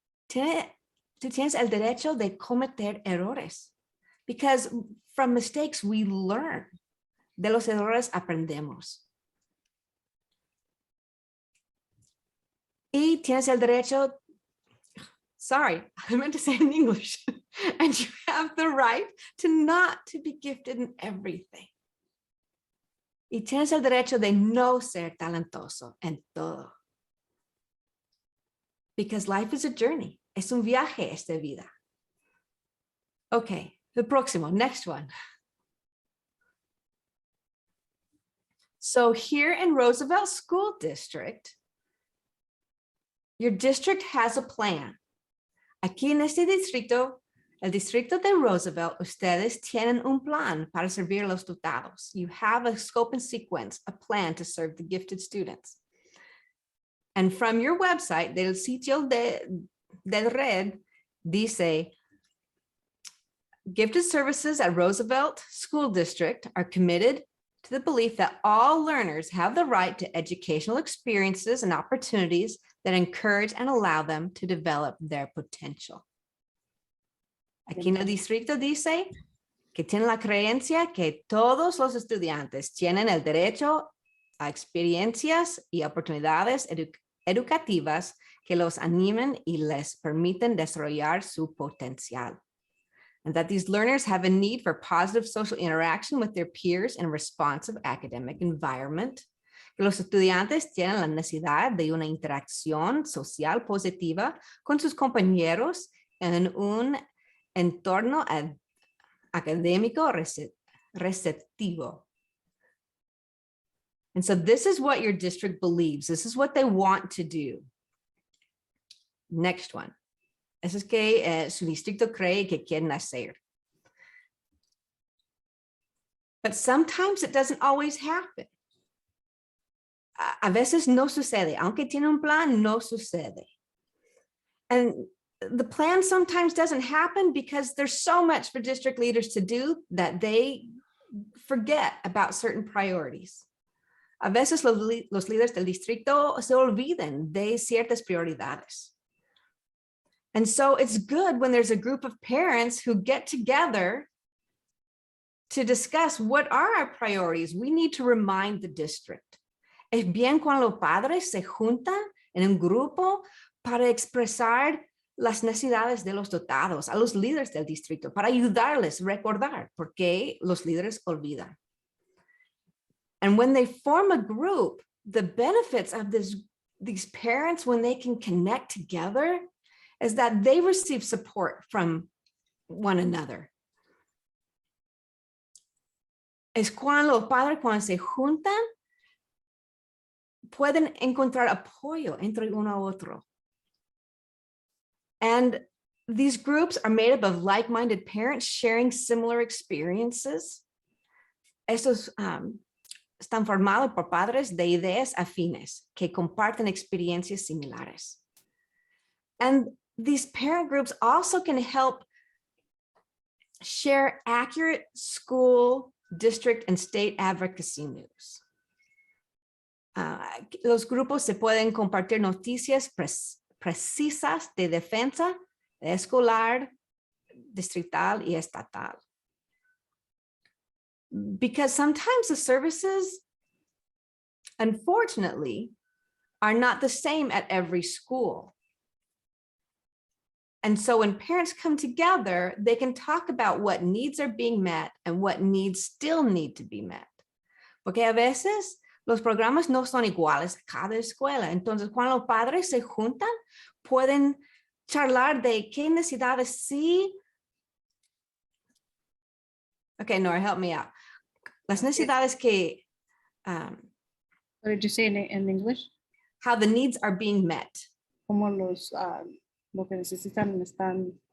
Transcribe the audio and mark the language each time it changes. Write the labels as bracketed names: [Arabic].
[Spanish] Tú tienes el derecho de cometer errores. [English] Because from mistakes we learn. [Spanish] De los errores aprendemos. Y tienes el derecho, [English] sorry, I meant to say in English. And you have the right to not to be gifted in everything. [Spanish] Y tienes el derecho de no ser talentoso en todo. [English] Because life is a journey. [Spanish] Es un viaje esta vida. [English] Okay, the [Spanish] próximo, [English] next one. So here in Roosevelt School District, your district has a plan. [Spanish] Aquí en este distrito, el distrito de Roosevelt, ustedes tienen un plan para servir a los dotados. [English] You have a scope and sequence, a plan to serve the gifted students. And from your website, [Spanish] del sitio de red, dice, [English] gifted services at Roosevelt School District are committed to the belief that all learners have the right to educational experiences and opportunities that encourage and allow them to develop their potential. [Spanish] Aquí en el distrito dice que tiene la creencia que todos los estudiantes tienen el derecho a experiencias y oportunidades educativas que los animen y les permiten desarrollar su potencial. [English] And that these learners have a need for positive social interaction with their peers in a responsive academic environment. [Spanish] Que los estudiantes tienen la necesidad de una interacción social positiva con sus compañeros en un entorno académico receptivo. [English] And so this is what your district believes. This is what they want to do. Next one. [Spanish] Eso es que su distrito cree que quieren hacer. [English] But sometimes it doesn't always happen. [Spanish] A veces no sucede. Aunque tiene un plan, no sucede. [English] And the plan sometimes doesn't happen because there's so much for district leaders to do that they forget about certain priorities. [Spanish] A veces los líderes del distrito se olvidan de ciertas prioridades. [English] And so it's good when there's a group of parents who get together to discuss what are our priorities. We need to remind the district. [Spanish] Es bien cuando los padres se juntan en un grupo para expresar las necesidades de los dotados, a los líderes del distrito, para ayudarles a recordar, porque los líderes olvidan. [English] And when they form a group, the benefits of these parents, when they can connect together, is that they receive support from one another. [Spanish] Es cuando los padres, cuando se juntan, pueden encontrar apoyo entre uno a otro. [English] And these groups are made up of like-minded parents sharing similar experiences. [Spanish] Estos están formados por padres de ideas afines que comparten experiencias similares. [English] And these parent groups also can help share accurate school, district, and state advocacy news. [Spanish] Los grupos se pueden compartir noticias precisas de defensa escolar, distrital, y estatal. [English] Because sometimes the services, unfortunately, are not the same at every school. And so when parents come together, they can talk about what needs are being met and what needs still need to be met. [Spanish] Porque a veces los programas no son iguales a cada escuela. Entonces, cuando los padres se juntan, pueden charlar de qué necesidades sí. [English] Okay, Nora, help me out. [Spanish] Las necesidades que, [English] What did you say in English? how the needs are being met. [Spanish] Como los, lo que necesitan están,